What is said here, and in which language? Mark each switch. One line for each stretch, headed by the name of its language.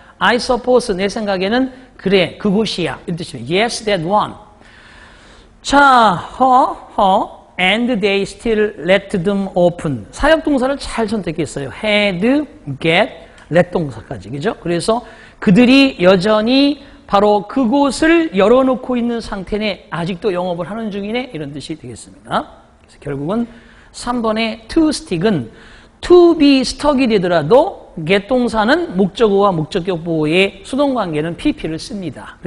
English: I suppose,
Korean: 내 생각에는 그래, 그곳이야. 이런 뜻이에요.
English: Yes, that one. 자, and they still let them open.
Korean: 사역동사를 잘 선택했어요. had, get, let 동사까지. 그죠? 그래서 그들이 여전히 바로 그곳을 열어놓고 있는 상태네. 아직도 영업을 하는 중이네. 이런 뜻이 되겠습니다. 그래서 결국은 3번의 to stick은 to be stuck이 되더라도 get 동사는 목적어와 목적격 보호의 수동관계는 PP를 씁니다.